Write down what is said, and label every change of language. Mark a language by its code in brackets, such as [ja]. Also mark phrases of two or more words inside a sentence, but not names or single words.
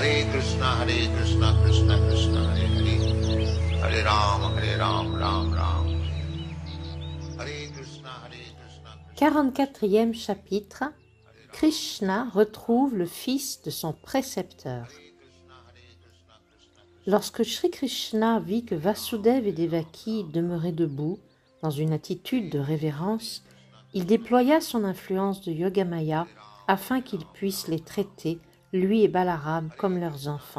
[sa] Krishna Krishna Hare Hare, Hare Ram, Ram Ram. Hare Krishna Krishna. [fr] 44e chapitre. Krishna retrouve le fils de son précepteur. Lorsque Sri Krishna vit que Vasudeva et Devaki demeuraient debout, dans une attitude de révérence, il déploya son influence de Yogamaya afin qu'il puisse les traiter, lui et Balaram, comme leurs enfants.